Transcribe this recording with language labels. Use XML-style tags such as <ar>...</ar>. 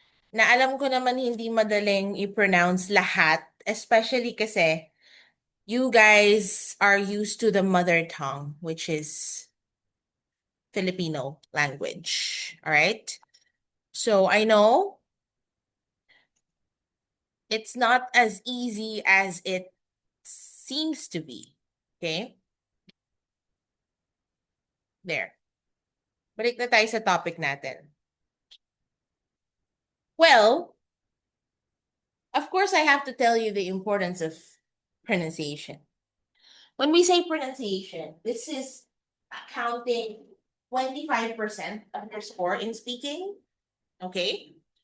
<tl>Na alam ko naman hindi madaling i-pronounce lahat,</tl> <en>especially kasi you guys are used to the mother tongue, which is Filipino language. All right? So I know it's not as easy as it seems to be. Okay? There.</en> <tl>Balik na tayo sa topic natin.</tl> <en>Well, of course, I have to tell you the importance of pronunciation. When we say pronunciation, this is accounting 25% of your score in speaking. Okay?</en>